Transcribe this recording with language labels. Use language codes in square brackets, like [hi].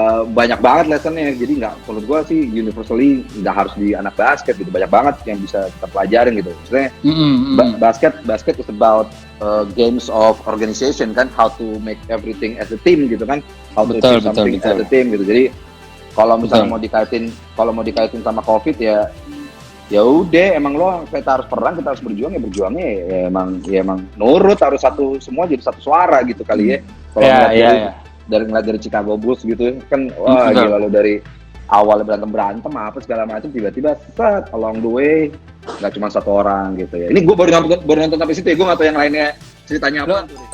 [id] Banyak banget lessonnya, jadi nggak, menurut gue sih [en] universally [id] nggak harus di anak basket gitu, banyak banget yang bisa kita pelajarin gitu. Maksudnya [en] basket is about games of organization [id] kan, [en] how to make everything as a team [id] gitu kan, [en] how to achieve something as a team [id] gitu. Jadi kalau misalnya mau dikaitin sama COVID ya udah, emang kita harus perang, kita harus berjuangnya emang nurut, harus semua jadi satu suara gitu kali ya. Kalau ngeliat dari Chicago Bulls gitu kan, wah gila lo, dari awalnya berantem apa segala macam, tiba-tiba [en] set along the way [id] nggak cuma satu orang gitu ya. Ini gue baru nonton sampai situ ya, gue nggak tahu yang lainnya ceritanya apa.